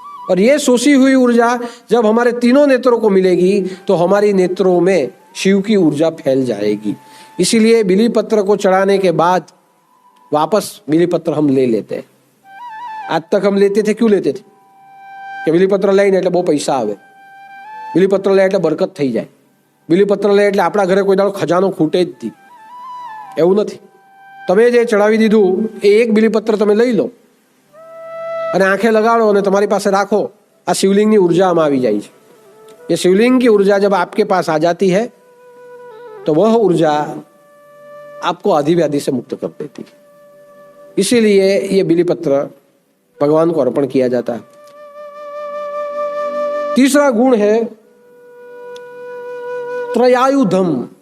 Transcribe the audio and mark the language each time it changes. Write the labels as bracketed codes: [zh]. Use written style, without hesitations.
[hi] और ये शोषी हुई ऊर्जा जब हमारे तीनों नेत्रों को मिलेगी तो हमारी नेत्रों में शिव की ऊर्जा फैल जाएगी। इसीलिए बिलीपत्र को चढ़ाने के बाद वापस बिलीपत्र हम ले लेते हैं। आज तक हम लेते थे, क्यों लेते थे? [gu] कि बिलीपत्र લઈને એટલે બહુ પૈસા આવે, बिलीपत्र લે એટલે બરકત થઈ જાય, बिलीपत्र લે એટલે આપણા ઘરે કોઈ દાડો ખજાનો ખૂટે જ નહીં, એવું નથી। તમે જે ચડાવી દીધું એ એક बिलीपत्र તમે લઈ લો અને આંખે લગાડો અને તમારી પાસે રાખો, આ શિવલિંગની ઊર્જા આમાં આવી જાય છે। [hi] ये शिवलिंग की ऊर्जा जब आपके पास आ जाती है तो वह ऊर्जा आपको आदि व्याधि से मुक्त कर देती है। इसीलिए ये बिलीपत्र भगवान को अर्पण किया जाता है। तीसरा गुण है त्रयायुधम।